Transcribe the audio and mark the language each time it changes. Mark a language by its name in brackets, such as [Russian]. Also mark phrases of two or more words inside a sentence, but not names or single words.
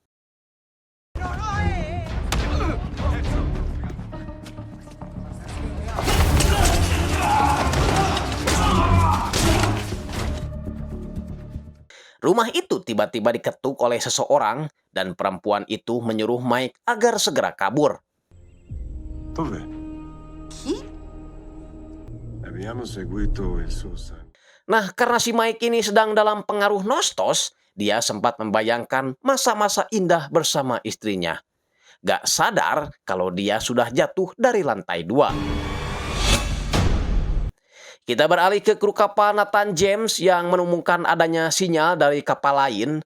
[Indonesian] Rumah itu tiba-tiba diketuk oleh seseorang dan perempuan itu menyuruh Mike agar segera kabur. [Italian] Dove? Chi? Abbiamo seguito il suo sangue. [Indonesian] Nah, karena si Mike ini sedang dalam pengaruh nostos, dia sempat membayangkan masa-masa indah bersama istrinya. Gak sadar kalau dia sudah jatuh dari lantai 2. Kita beralih ke kru kapal Nathan James yang menemukan adanya sinyal dari kapal lain.